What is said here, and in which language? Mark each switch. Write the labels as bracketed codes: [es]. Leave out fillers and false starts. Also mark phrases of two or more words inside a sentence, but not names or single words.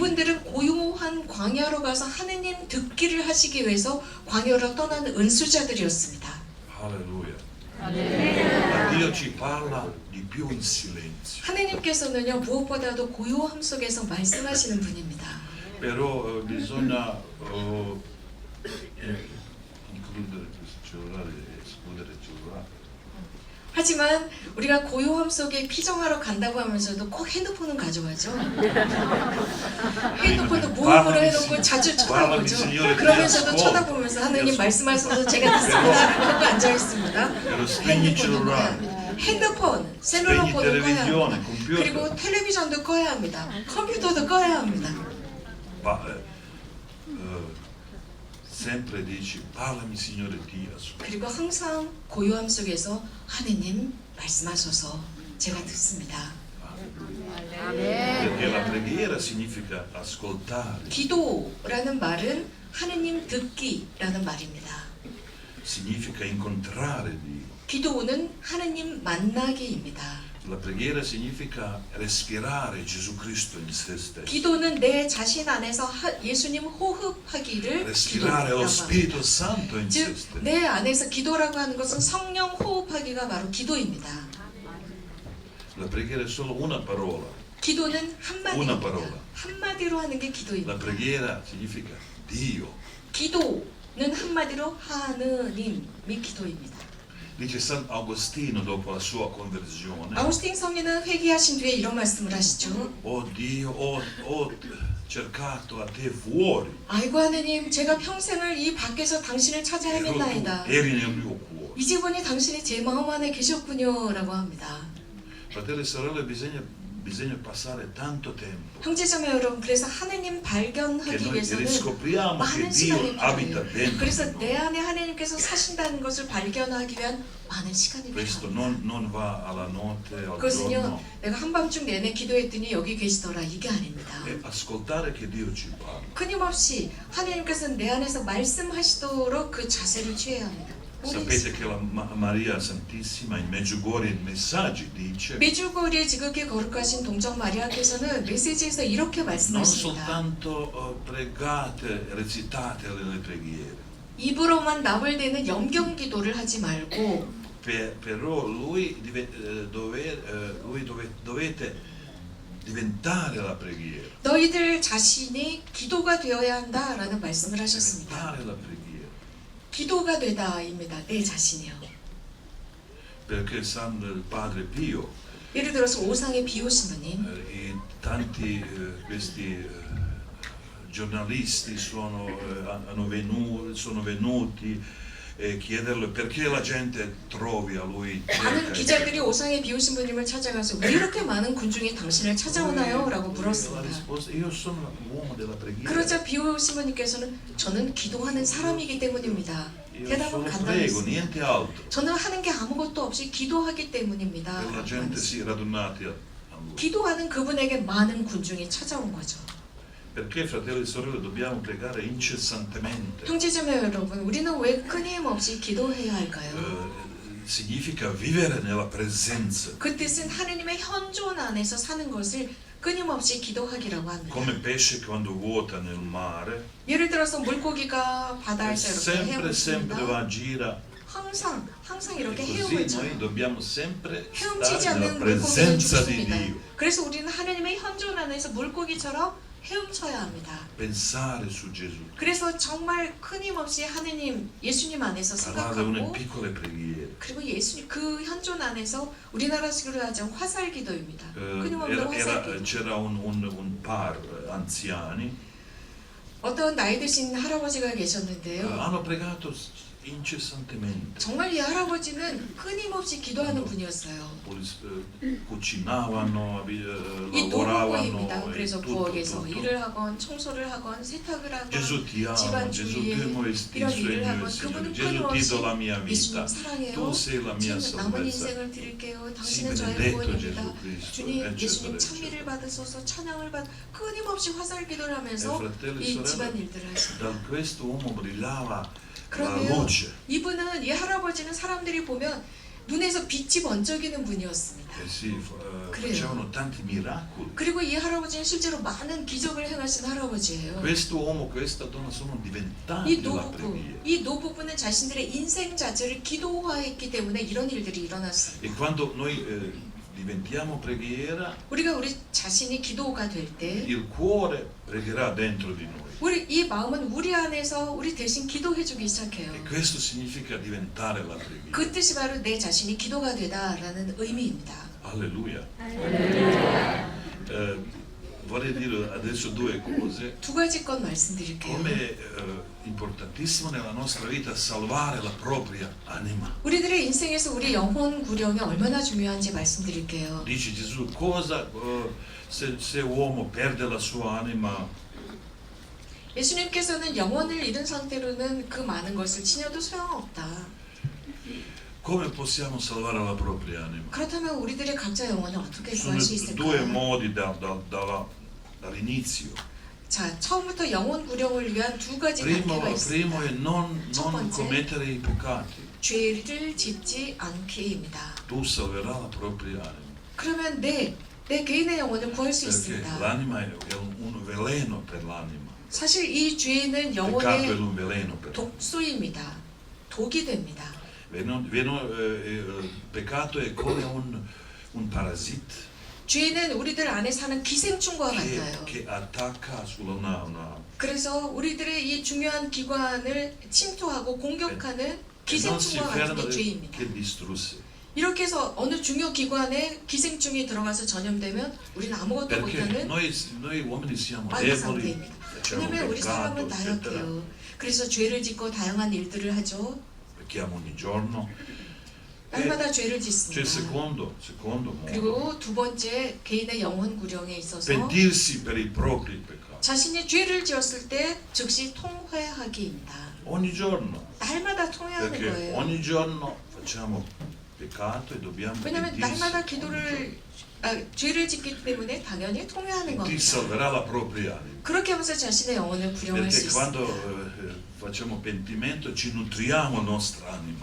[ko] 이분들은 고요한 광야로 가서 하느님 듣기를 하시기 위해서 광야로 떠나는 은수자들이었습니다. [it] Alleluia. Ma Dio ci parla di più in silenzio. [ko] 하느님께서는요 무엇보다도 고요함 속에서 말씀하시는 분입니다. [it] Però bisogna includere questo cellulare e escludere il cellulare. [ko] 하지만 우리가 고요함 속에 피정하러 간다고 하면서도 꼭 핸드폰은 가져가죠. 핸드폰도 무음으로 해놓고 자주 쳐다보죠. 그러면서도 쳐다보면서 하나님 말씀하셔서 제가 듣습니다 하고 앉아있습니다. 핸드폰은 꺼야 합니다. 핸드폰, 셀룰러폰은 꺼야 합니다. 그리고 텔레비전도 꺼야 합니다. 컴퓨터도 꺼야 합니다. [it] Sempre dici, parlami Signore Dio. [ko] 그리고 항상 고요함 속에서 하느님 말씀하셔서 제가 듣습니다. [it] Perché la preghiera significa ascoltare, [ko] 기도라는 말은 하느님 듣기라는 말입니다. [it] significa incontrare Dio. [ko] 기도는 하느님 만나기입니다. [it] La preghiera significa respirare Gesù Cristo in se stesso. [ko] 기도는 내 자신 안에서 예수님 호흡하기를 [it] Respirare lo [ko] 기도라고 [it] Spirito [ko] 합니다. [it] Santo in se [ko] 즉, [it] stesso. [ko] 내 안에서 기도라고 하는 것은 성령 호흡하기가 바로 기도입니다. [it] La preghiera è solo una parola. [ko] 기도는 [it] Una [ko] 한마디입니다. [it] parola. [ko] 한마디로 하는 게 [it] La [ko] 기도입니다. [it] preghiera significa Dio. [ko] 기도는 한마디로 하느님이 기도입니다. [it] Dice San Agostino dopo la sua conversione. [ko] 아우스틴 성인은 회개하신 뒤에 이런 말씀을 하시죠. [it] Oh Dio, ho cercato a te fuori. [ko] 아이고 하느님, 제가 평생을 이 밖에서 당신을 찾아 [it] Però tu [ko] 헤맸나이다. [it] eri nel mio cuore. [ko] 이제 보니 당신이 제 마음 안에 계셨군요 라고 합니다. [it] Fratelli e sorelle, bisogna passare tanto tempo [ko] 형제자매 여러분, 그래서 하느님 [it] che [ko] 발견하기 [it] noi [ko] 위해서는 [it] riscopriamo che [ko] 많은 [it] Dio [ko] 시간이 [it] abita [ko] 필요해요. [it] dentro. [ko] 그래서 내 안에 하느님께서 사신다는 것을 발견하기 위한 많은 시간이 [it] Questo [ko] 필요합니다. [it] non va alla notte, al [ko] 그것은요, [it] giorno. [ko] 내가 한밤중 내내 기도했더니 여기 계시더라, 이게 아닙니다. [it] È ascoltare che Dio ci parla. [ko] 끊임없이 하느님께서 내 안에서 말씀하시도록 그 자세를 취해야 합니다. [it] Sapete che la Maria Santissima in Medjugorje in messaggi dice [ko] 메주고리에 지극히 거룩하신 동정 마리아께서는 메시지에서 이렇게 [it] non [ko] 말씀하십니다. [it] soltanto pregate, recitate le preghiere, [ko] 입으로만 나불대는 염경 기도를 하지 말고 [it] però dovete diventare la preghiera. [ko] 너희들 자신이 기도가 되어야 한다라는 말씀을 하셨습니다. [it] Diventare la preghiera. [ko] 기도가 되다입니다. 내 자신이요. [it] Perché San Padre Pio [ko] 예를 들어서 오상의 비오 신부님, [it] e tanti questi giornalisti sono venuti chiederle perché la gente trovi a lui [ko] 많은 기자들이 오상의 비오 신부님을 찾아가서 왜 이렇게 많은 군중이 당신을 찾아오나요? 라고 [it] La [ko] 물었습니다. [it] risposta io sono uomo della preghiera. [ko] 그러자 비오 신부님께서는 저는 기도하는 사람이기 때문입니다. [it] Io [ko] 대답은 [it] solo prego, [ko] 간단했습니다. [it] niente altro. [ko] 저는 하는 게 아무것도 없이 기도하기 때문입니다. [it] E la gente si radunati a lui. [ko] 기도하는 그분에게 많은 군중이 찾아온 거죠. [it] Perché fratelli e sorelle dobbiamo pregare incessantemente. [ko] 형제자매 여러분, 우리는 왜 끊임없이 기도해야 할까요? [it] Significa vivere nella presenza. [ko] 그 뜻은 하느님의 현존 안에서 사는 것을 끊임없이 기도하기라고 합니다. [it] Come pesce quando vuota nel mare, [ko] 예를 들어서 물고기가 바다에서 이렇게 [it] sempre [ko] 헤엄칩니다. [it] va a gira. [ko] 항상 [it] E [ko] 이렇게 [it] così [ko] 헤엄을 [it] noi [ko] 쳐요. [it] dobbiamo sempre [ko] 헤엄치지 [it] stare nella [ko] 않는 물고기는 [it] presenza di [ko] 죽습니다. [it] Dio. [ko] 그래서 우리는 하느님의 현존 안에서 물고기처럼 헤엄쳐야 합니다. [it] Pensare su Gesù. [ko] 그래서 정말 끊임없이 하느님, 예수님 안에서 [it] Parlare une [ko] 생각하고 [it] piccole preghiere. [ko] 그리고 예수님 그 현존 안에서 우리나라식으로 하자면 화살기도입니다. 끊임없는 화살기도. [it] C'era un par anziani, [ko] 어떤 나이 드신 할아버지가 계셨는데요. [it] hanno pregato incessantemente. [ko] 정말 이 할아버지는 끊임없이 기도하는 분이었어요. [it] Cucinavano, [ko] 이 노부부입니다. [it] lavoravano, [ko] 그래서 [it] tutto, [ko] 부엌에서 [it] tutto. [ko] 일을 하건 청소를 하건 세탁을 하건 [it] Gesù ti amo, [ko] 집안 [it] Gesù [ko] 주위에 [it] tu mi il [ko] 이런 일을 [it] Signore, [ko] 하건 그분은 [it] Gesù ti do la [ko] 끊임없이 [it] mia vita, [ko] 예수님 사랑해요. [it] tu sei la mia [ko] 주님 남은 [it] salvezza. [ko] 인생을 드릴게요. [it] Sì, [ko] 당신은 저의 [it] benedetto [ko] 구원입니다. [it] Gesù Cristo, [ko] 주님, [it] eccetera, [ko] 예수님 [it] eccetera. [ko] 찬미를 받으소서 찬양을 받 끊임없이 화살기도를 [it] E [ko] 하면서 [it] fratelli [ko] 이 [it] e [ko] 집안 [it] sorelle, [ko] 일들을 하십니다. [it] da questo uomo brillava la [ko] 그러면 [it] luce. [ko] 이분은 이 할아버지는 사람들이 보면 눈에서 빛이 번쩍이는 분이었습니다. [it] Sì, Credo. facevano tanti miracoli. [ko] 그리고 이 할아버지는 실제로 많은 기적을 행하신 할아버지예요. [it] Questo uomo, questa donna sono diventati [ko] 이 [it] la [ko] 노부부, [it] preghiera. [ko] 이 노부부는 자신들의 인생 자체를 기도화했기 때문에 이런 일들이 일어났습니다. [it] E quando noi diventiamo preghiera, [ko] 우리가 우리 자신이 기도가 될 때 [it] il cuore pregherà dentro di noi. [ko] 우리 이 마음은 우리 안에서 우리 대신 기도해주기 시작해요. [it] E questo significa diventare la preghiera. [ko] 그 뜻이 바로 내 자신이 기도가 되다라는 의미입니다. [it] Alleluia. Vorrei dire adesso due cose. [ko] 두 가지 건 말씀드릴게요. [it] Come è importantissimo nella nostra vita salvare la propria anima. [ko] 우리들의 인생에서 우리 영혼 구령이 얼마나 중요한지 말씀드릴게요. [it] Dice Gesù, cosa se uomo perde la sua anima? [ko] 예수님께서는 영혼을 잃은 상태로는 그 많은 것을 치녀도 소용없다. [it] Come possiamo salvare la propria anima? [ko] 그렇다면 우리들의 각자 영혼을 어떻게 [it] Sono [ko] 구할 수 [it] due [ko] 있을까요? [it] modi dall'inizio. [ko] 자, 처음부터 영혼 구령을 위한 두 가지 단계가 [it] Primo [ko] 있습니다. [it] è non [ko] 첫 번째. [it] commettere i peccati. [ko] 죄를 짓지 않기입니다. [it] Tu salverai la propria anima. [ko] 그러면 내 개인의 영혼을 구할 수 [it] Perché [ko] 있습니다. [it] l'anima è un veleno per l'anima. [ko] 사실 이 죄는 [it] Il peccato è [ko] 영혼의 [it] un veleno per l'anima. [ko] 독소입니다. 독이 됩니다. [it] Peccato è come un parasita [ko] 죄는 우리들 안에 사는 기생충과 같아요. [it] che attacca sulla una [ko] 그래서 우리들의 이 중요한 기관을 침투하고 공격하는 [it] e non si [ko] 기생충과 같은 [it] ferma [ko] 게 죄입니다. [it] che distrusse. [ko] 이렇게 해서 어느 중요 기관에 기생충이 들어가서 전염되면 우리는 아무것도 [it] Perché [ko] 못하는 [it] noi uomini siamo [ko] 빠른 [it] deboli, [ko] 상태입니다. [it] facciamo [ko] 왜냐하면 우리 [it] peccato, [ko] 사람은 [it] eccetera. [ko] 나약해요. 그래서 죄를 짓고 다양한 일들을 하죠. [it] Pecchiamo ogni giorno. [ko] 날마다 죄를 [it] C'è il [ko] 짓습니다. [it] secondo modo. [ko] 그리고 두 번째 개인의 영혼 구령에 있어서 [it] Pentirsi per i propri peccati. [ko] 자신이 죄를 지었을 때 즉시 통회하기입니다. [it] Ogni giorno. [ko] 날마다 통회하는 [it] Perché [ko] 거예요. [it] ogni giorno facciamo peccato e dobbiamo [ko] 왜냐하면 [it] pentirsi. [ko] 날마다 죄를 짓기 때문에 당연히 통회하는 [it] Ti [ko] 겁니다. [it] salverà la propria anima. [ko] 그렇게 하면서 자신의 영혼을 구령할 수 [it] Perché quando [ko] 있습니다. [it] facciamo pentimento ci nutriamo nostra anima.